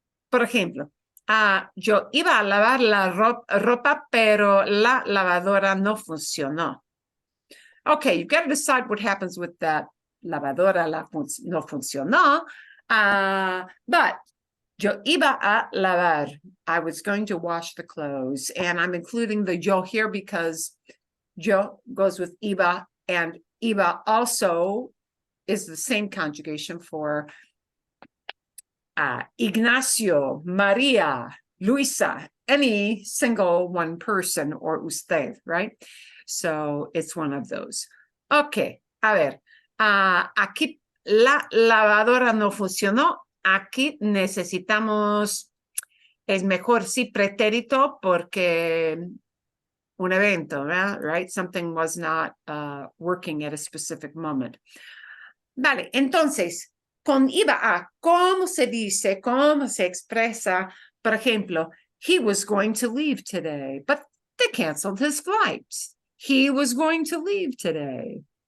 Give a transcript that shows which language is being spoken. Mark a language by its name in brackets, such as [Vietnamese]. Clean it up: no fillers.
[Spanish] Por ejemplo, yo iba a lavar la ropa, pero la lavadora no funcionó. [English] Okay, you've got to decide what happens with that [Spanish] lavadora no funcionó. [English] But [Spanish] yo iba a lavar. [English] I was going to wash the clothes. And I'm including the yo here because yo goes with iba. And iba also is the same conjugation for Ignacio, Maria, Luisa, any single one person, or usted, right? So it's one of those. Okay, [Spanish] a ver. Aquí la lavadora no funcionó. Aquí necesitamos, es mejor sí pretérito porque un evento, right? [English] Something was not working at a specific moment. [Spanish] Vale, entonces, con iba a, ¿cómo se dice, cómo se expresa? Por ejemplo, [English] he was going to leave today, but they canceled his flights. He was going to leave today.